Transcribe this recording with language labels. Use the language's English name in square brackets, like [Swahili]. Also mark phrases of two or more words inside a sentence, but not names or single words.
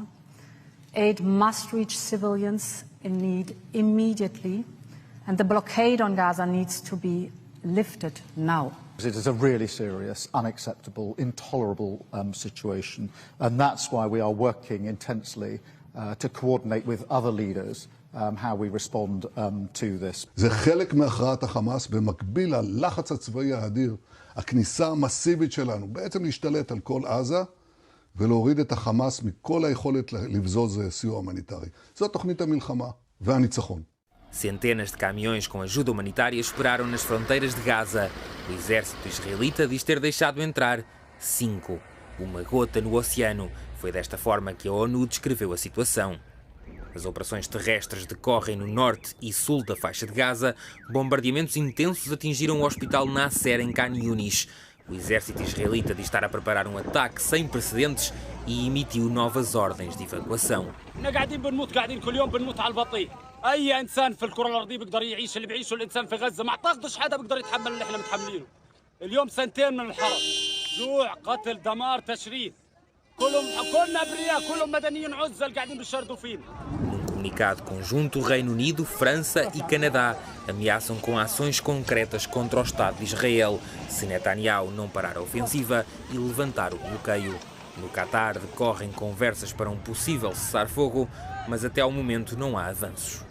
[English] Aid must reach civilians in need immediately, and the blockade on Gaza needs to be lifted now. It is a really serious, unacceptable, intolerable situation, and that's why we are working intensely to coordinate with other leaders how we respond to this. [Hebrew] זה חלק מהכרעת החמאס במקביל ללחץ הצבאי האדיר, הכניסה המסיבית שלנו, בעצם להשתלט על כל עזה ולהוריד את החמאס מכל היכולת לבזוז סיוע הומניטרי. זאת תוכנית המלחמה והניצחון. [Portuguese] Centenas de caminhões com ajuda humanitária esperaram nas fronteiras de Gaza. O exército israelita diz ter deixado entrar 5. Uma gota no oceano. Foi desta forma que a ONU descreveu a situação. As operações terrestres decorrem no norte e sul da faixa de Gaza. Bombardeamentos intensos atingiram o hospital Nasser em Khan Yunis. O exército israelita diz estar a preparar um ataque sem precedentes e emitiu novas ordens de evacuação. [Arabic] اي انسان في الكره الارضيه بيقدر يعيش اللي بيعيشه الانسان في غزه ما اعتقدش حدا بيقدر يتحمل اللي احنا متحملينه اليوم 2 من الحرب جوع قتل دمار تشريد كلنا ابرياء كلهم مدنيين عزل قاعدين بيشردوا فينا. [Portuguese] Num comunicado conjunto, o Reino Unido, França e Canadá ameaçam com ações concretas contra o Estado de Israel se Netanyahu não parar a ofensiva e levantar o bloqueio. No Qatar decorrem conversas para um possível cessar-fogo, mas até ao momento não há avanços.